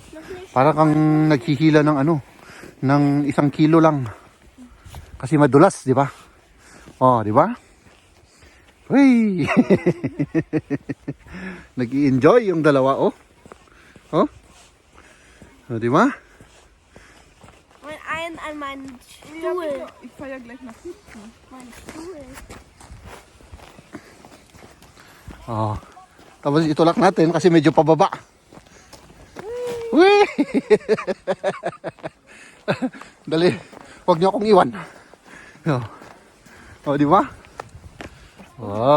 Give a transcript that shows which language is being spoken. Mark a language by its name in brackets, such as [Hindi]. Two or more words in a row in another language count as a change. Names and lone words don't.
[Filipino] Para kang naghihila ng ano, ng 1 kilo lang. Kasi madulas, di ba? Oh, di ba? Hey! Nag-i-enjoy yung dalawa, oh. Oh? Oh, di ba? [German] Und einen an meinen Ja, Stuhl. ich fahr ja gleich nach hinten. Mein Stuhl. Oh. [Filipino] Tapos itulak natin kasi medyo pababa. Whee! Dali. Huwag niyo akong iwan. O, di ba? Oh.